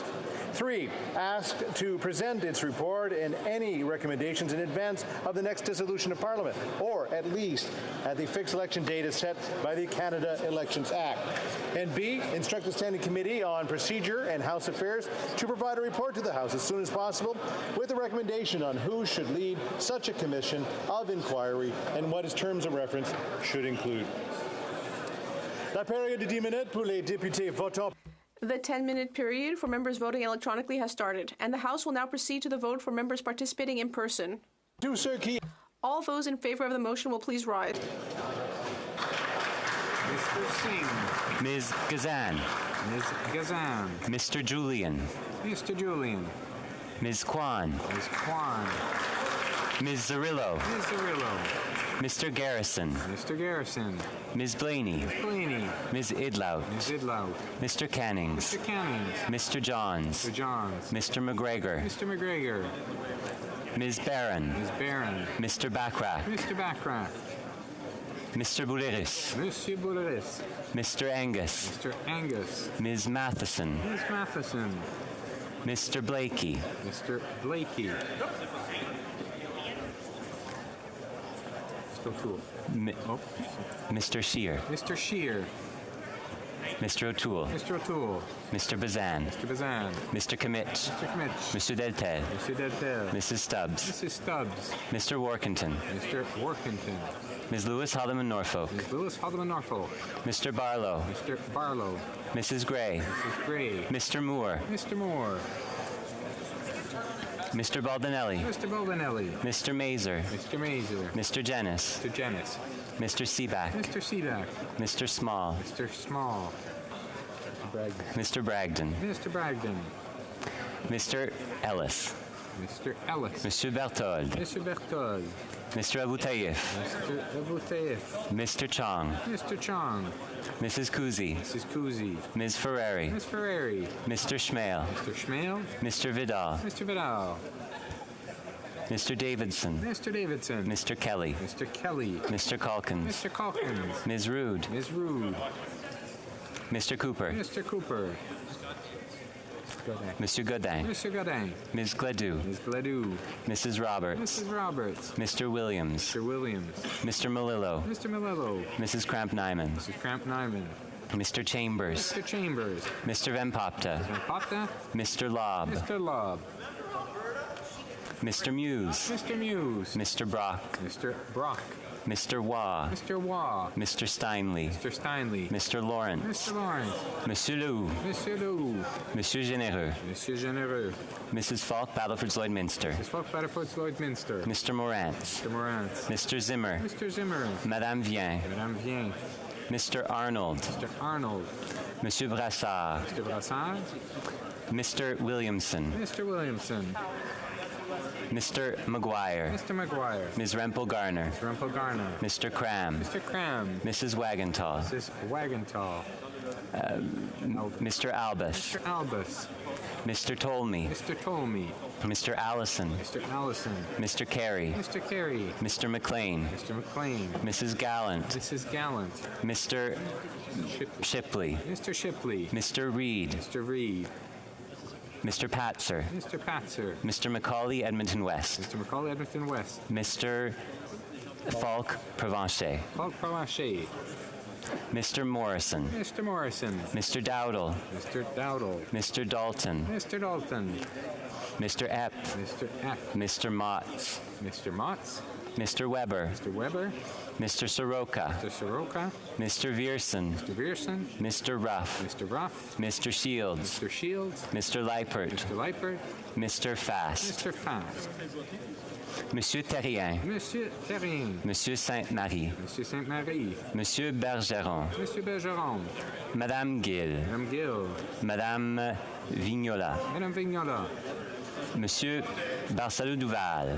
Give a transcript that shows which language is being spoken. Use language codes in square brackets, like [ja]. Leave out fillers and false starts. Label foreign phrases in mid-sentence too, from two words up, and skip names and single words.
[en] 3, asked to present its report and any recommendations in advance of the next dissolution of Parliament, or at least at the fixed election date as set by the Canada Elections Act. And B, instruct the Standing Committee on Procedure and House Affairs to provide a report to the House as soon as possible with a recommendation on who should lead such a commission of inquiry and what its terms of reference should include. [fr] La période de 10 minutes pour les députés votants. [en] The 10-minute period for members voting electronically has started, and the House will now proceed to the vote for members participating in person. All those in favor of the motion will please rise. Mr. Singh. Ms. Gazan. Ms. Gazan. Mr. Julian. Mr. Julian. Ms. Kwan. Ms. Kwan. Ms. Zarillo. Ms. Zarillo. Mr. Garrison. Mr. Garrison. Ms. Blaney. Ms. Blaney. Ms. Idlout. Ms. Idlout. Mr. Cannings. Mr. Cannings. Mr. Johns. Mr. Johns. Mr. McGregor. Mr. McGregor. Ms. Barron. Ms. Barron. Mr. Backrack. Mr. Backrack. Mr. Bouleris. [fr] Monsieur Bouleris. [en] Mr. Angus. Mr. Angus. Ms. Matheson. Ms. Matheson. Mr. Blakey. Mr. Blakey. Mr. O'Toole. Mr. Scheer. Mr. Scheer. Mr. O'Toole. Mr. O'Toole. Mr. Bazan. Mr. Bazan. Mr. Commit. Mr. Commit. Mr. Deltel. Mr. Deltel. Mrs. Stubbs. Mrs. Stubbs. Mr. Workington. Mr. Workington. Ms. Lewis Haldeman Norfolk. Ms. Lewis Haldeman Norfolk. Mr. Barlow. Mr. Barlow. Mrs. Gray. Mrs. Gray. Mr. Moore. Mr. Moore. Mr. Baldinelli. Mr. Baldinelli. Mr. Mazer. Mr. Mazer. Mr. Jennis. Mr. Jennis. Mr. Seaback. Mr. Seaback. Mr. Small. Mr. Small. Mr. Bragdon. Mr. Bragdon. Mr. Ellis. Mr. Ellis. Mr. Berthold. Mr. Berthold. Mr. Aboutaïf. Mr. Aboutaïf. Mr. Chong. Mr. Chong. Mrs. Kuzi. Mrs. Kuzi. Ms. Ferreri. Ms. Ferreri. Mr. Schmale. Mr. Schmale. Mr. Vidal. Mr. Vidal. Mr. Davidson. Mr. Davidson. Mr. Kelly. Mr. Kelly. Mr. Calkins. Mr. Calkins. Ms. Rood. Ms. Rood. Mr. Cooper. Mr. Cooper. [fr] Monsieur Godin. [en] Mr. Godin. Ms. Gledoux. Ms. Gledoux. Mrs. Roberts. Mrs. Roberts. Mr. Williams. Mr. Williams. Mr. Melillo. Mr. Melillo. Mrs. Cramp-Nyman. Mrs. Cramp-Nyman. Mr. Chambers. Mr. Chambers. Mr. Van Popta. Van Popta. Mr. Lobb. Mr. Lobb. Mr. Muse. Mr. Muse. Mr. Brock. Mr. Brock. Mr. Waugh. Mr. Waugh. Mr. Steinley. Mr. Steinley. Mr. Lawrence. Mr. Lawrence. [fr] Monsieur Lou. Monsieur Lou. Monsieur Généreux. Monsieur Généreux. [en] Mrs. Falk, Battleford Lloydminster. Mrs. Falk, Battleford Lloydminster. Mr. Morantz. Mr. Morantz. Mr. Zimmer. Mr. Zimmer. [fr] Madame Vien. Madame Vien. [en] Mr. Arnold. Mr. Arnold. [fr] Monsieur Brassard. [en] Mr. Brassard. Mr. Williamson. Mr. Williamson. Mr. McGuire. Mr. McGuire. Ms. Rempel Garner. Ms. Rempel Garner. Mr. Cram. Mr. Cram. Mrs. Wagentall. Mrs. Wagentall. Mr. Albus. Mr. Albus. Mr. Tolmie. Mr. Tolmie. Mr. Allison. Mr. Allison. Mr. Carey. Mr. Carey. Mr. McLean. Mr. McLean. Mrs. Gallant. Mrs. Gallant. Mr. Shipley. Mr. Shipley. Mr. Reed. Mr. Reed. Mr. Patzer. Mr. Patzer. Mr. Macaulay, Edmonton West. Mr. Macaulay, Edmonton West. Mr. Falk, Provencher. Falk, Provencher. Mr. Morrison. Mr. Morrison. Mr. Dowdle. Mr. Dowdle. Mr. Dalton. Mr. Dalton. Mr. Epp. Mr. Epp. Mr. Motts. Mr. Motts. Mr. Weber. Mr. Weber. Mr. Soroka. Mr. Soroka. Mr. Vierson. Mr. Vierson. Mr. Ruff. Mr. Ruff. Mr. Shields. Mr. Shields. Mr. Leipert. Mr. Leipert. Mr. Fast. Mr. Fast. [fr] Monsieur Terrien. Monsieur Terrien. Monsieur Sainte-Marie. Monsieur Sainte-Marie. Monsieur Bergeron. Monsieur Bergeron. Madame Gill. Madame Gill. Madame Vignola. Madame Vignola. Monsieur Barcelot-Duval.